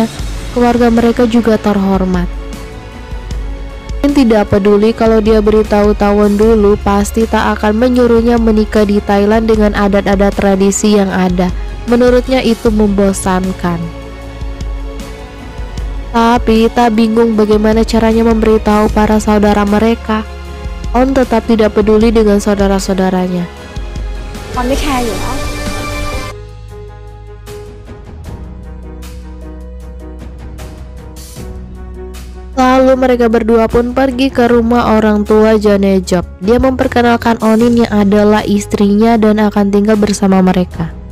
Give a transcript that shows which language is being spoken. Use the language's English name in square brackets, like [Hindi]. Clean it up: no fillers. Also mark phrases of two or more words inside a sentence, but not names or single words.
[Indonesian] Keluarga mereka juga terhormat. Onin tidak peduli kalau dia beritahu Tawon dulu, pasti tak akan menyuruhnya menikah di Thailand dengan adat-adat tradisi yang ada. Menurutnya itu membosankan. Tapi tak bingung bagaimana caranya memberitahu para saudara mereka. On tetap tidak peduli dengan saudara-saudaranya. [Thai] ออนไม่แคร์อยู่แล้ว [Indonesian] Lalu mereka berdua pun pergi ke rumah orang tua Janejab. Dia memperkenalkan Onin yang adalah istrinya dan akan tinggal bersama mereka.